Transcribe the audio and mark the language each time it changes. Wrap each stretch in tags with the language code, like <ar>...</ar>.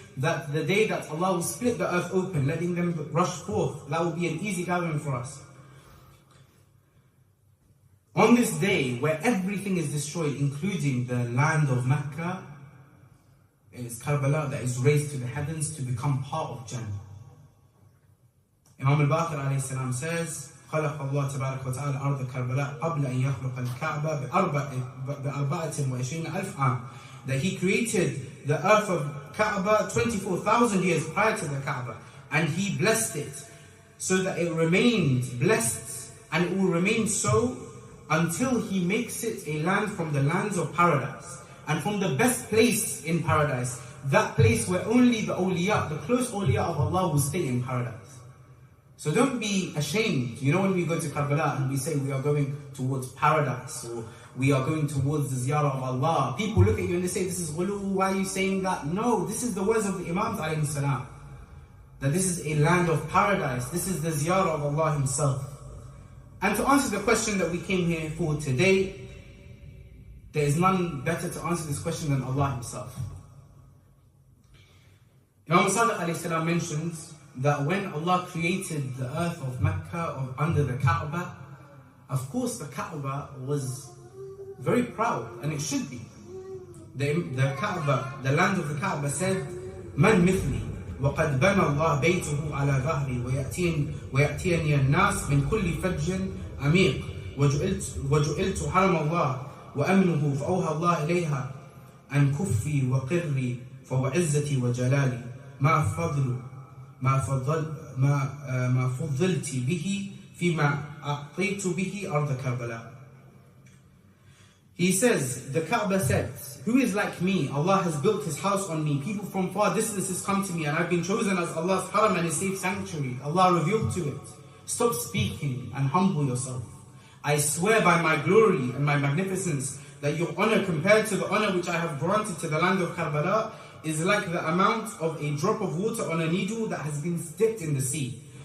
<en>That the day that Allah will split the earth open, letting them rush forth, that will be an easy gathering for us. On this day, where everything is destroyed, including the land of Mecca, it is Karbala that is raised to the heavens to become part of Jannah. Imam al-Baqir alayhi salam says,</en> <ar>خلق الله تبارك وتعالى أرض كربلاء قبل أن يخلق الكعبة ب24,000 عام.</ar> <en>That He created the earth of Kaaba 24,000 years prior to the Kaaba, and He blessed it so that it remained blessed, and it will remain so until He makes it a land from the lands of paradise. And from the best place in paradise, that place where only the awliya, the close awliya of Allah will stay in paradise. So don't be ashamed. You know, when we go to Karbala and we say we are going towards paradise, or we are going towards the Ziyarah of Allah, people look at you and they say, this is ghulu, why are you saying that? No, this is the words of the Imams alayhi salam. That this is a land of paradise. This is the Ziyarah of Allah Himself. And to answer the question that we came here for today, there is none better to answer this question than Allah Himself. Imam Sadiq alayhi salam mentions that when Allah created the earth of Mecca under the Kaaba, of course the Kaaba was very proud, and it should be. The Kaaba, the land of the Kaaba said,</en> <ar>Man mithli, وقد بنى الله بيته على ظهري ويأتيني الناس من كل فج عميق وجعلت حرم الله وأمنه فأوهى الله إليها أن كفي وقري فوعزتي وجلالي ما فضلت به فيما أعطيت به أرض كربلاء.</ar> <en>He says, the Kaaba says, who is like me? Allah has built His house on me. People from far distances come to me, and I've been chosen as Allah's haram and His safe sanctuary. Allah revealed to it. Stop speaking and humble yourself. I swear by my glory and my magnificence that your honor compared to the honor which I have granted to the land of Karbala is like the amount of a drop of water on a needle that has been dipped in the sea.</en>